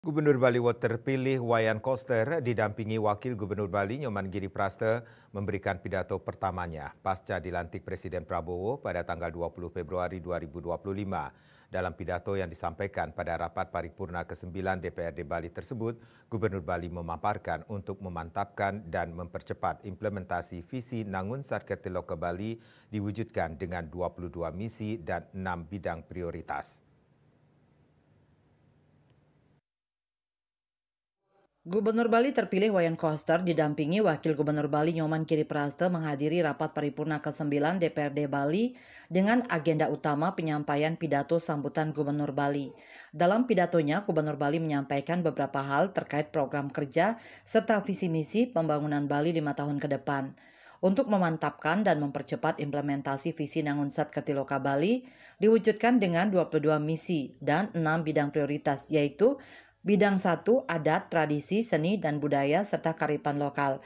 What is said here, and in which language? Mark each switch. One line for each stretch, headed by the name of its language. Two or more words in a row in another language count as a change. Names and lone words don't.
Indonesian: Gubernur Bali terpilih Wayan Koster didampingi Wakil Gubernur Bali Nyoman Giriprasna memberikan pidato pertamanya pasca dilantik Presiden Prabowo pada tanggal 20 Februari 2025. Dalam pidato yang disampaikan pada rapat paripurna ke-9 DPRD Bali tersebut, Gubernur Bali memaparkan untuk memantapkan dan mempercepat implementasi visi Nangun Satkertiloka Bali diwujudkan dengan 22 misi dan 6 bidang prioritas. Gubernur Bali terpilih Wayan Koster didampingi Wakil Gubernur Bali Nyoman Giriprasna menghadiri rapat paripurna ke-9 DPRD Bali dengan agenda utama penyampaian pidato sambutan Gubernur Bali. Dalam pidatonya, Gubernur Bali menyampaikan beberapa hal terkait program kerja serta visi misi pembangunan Bali 5 tahun ke depan. Untuk memantapkan dan mempercepat implementasi visi Nangun Satkertiloka Bali diwujudkan dengan 22 misi dan 6 bidang prioritas, yaitu Bidang 1, adat, tradisi, seni, dan budaya, serta kearifan lokal.